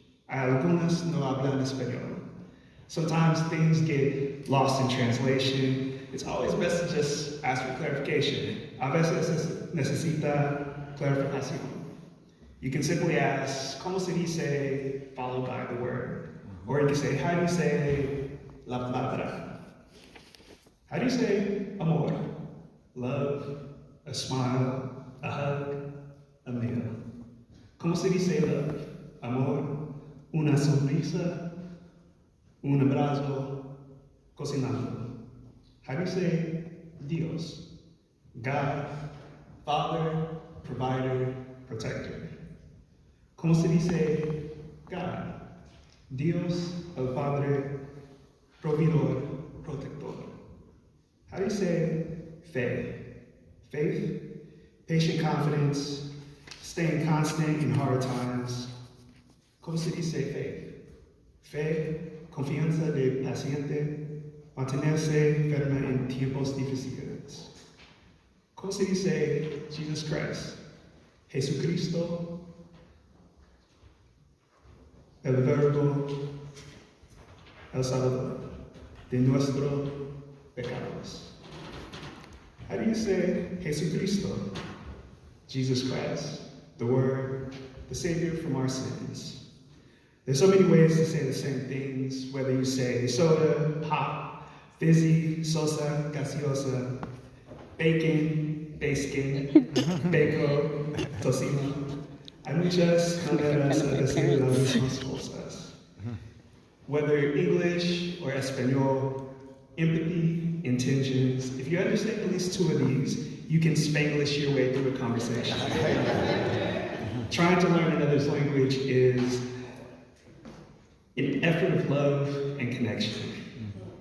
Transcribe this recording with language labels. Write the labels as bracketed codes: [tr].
[es] Algunos no hablan español. [en] Sometimes things get lost in translation. It's always best to just ask for clarification. [es] A veces necesita clarificación. [en] You can simply ask, [es] ¿cómo se dice? [en] Followed by the word. Or you can say, how do you say [es] la palabra? [en] How do you say amor? Love, a smile, a hug, a meal. [es] ¿Cómo se dice love? Amor, una sonrisa, un abrazo, cocinando. [en] How do you say Dios? God, Father, Provider, Protector. [es] ¿Cómo se dice God? Dios, el Padre, Proveedor, Protector. [en] How do you say fe? Faith, patient confidence, staying constant in hard times. [es] ¿Cómo se dice faith? Fe, confianza de paciente, mantenerse firme en tiempos difíciles. ¿Cómo se dice Jesus Christ? Jesucristo, el Verbo, el Salvador de nuestros pecados. [en] How do you say Jesucristo? Jesus Christ, the Word, the Savior from our sins. There's so many ways to say the same things, whether you say soda, pop, fizzy, sosa, gaseosa, bacon, bacon, bacon, tocino. [es] Hay muchas maneras de decir las mismas cosas. [en] Whether English or Espanol, empathy, intentions, if you understand at least two of these, you can Spanglish your way through a conversation. Trying to learn another's language is an effort of love and connection.